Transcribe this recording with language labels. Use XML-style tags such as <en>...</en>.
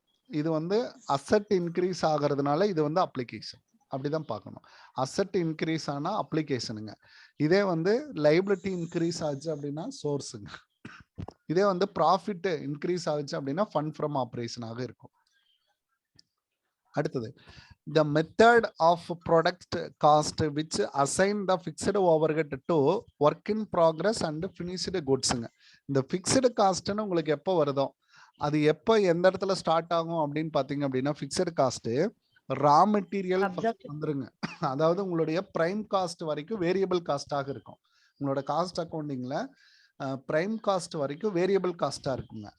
<ta>இது வந்து asset increase ஆகிறதுனால இது வந்து அப்ளிகேஷன், அப்படிதான் பார்க்கணும். அசெட் இன்க்ரீஸ் ஆனா அப்ளிகேஷனுங்க. இதே வந்து லைபிலிட்டி இன்க்ரீஸ் ஆச்சு அப்படின்னா சோர்ஸுங்க. இதே வந்து ப்ராஃபிட் இன்க்ரீஸ் ஆச்சு அப்படின்னா ஃபண்ட் ஃப்ரம் ஆப்ரேஷனாக இருக்கும். அடுத்தது</ta> <en>the method of product cost which assign the fixed overhead to work in progress and finished goods</en> <ta>ங்க. இந்த ஃபிக்ஸ்டு காஸ்ட்னு உங்களுக்கு எப்போ வருதோ, அது எப்போ எந்த இடத்துல ஸ்டார்ட் ஆகும் அப்படின்னு பார்த்தீங்க அப்படின்னா, ஃபிக்ஸ்டு காஸ்ட் ரா மெட்டீரியல் வந்துருங்க. அதாவது உங்களுடைய பிரைம் காஸ்ட் வரைக்கும் வேரியபிள் காஸ்டாக இருக்கும். உங்களோட காஸ்ட் அக்கௌண்டிங்ல பிரைம் காஸ்ட் வரைக்கும் வேரியபிள் காஸ்டா இருக்குங்க.</ta>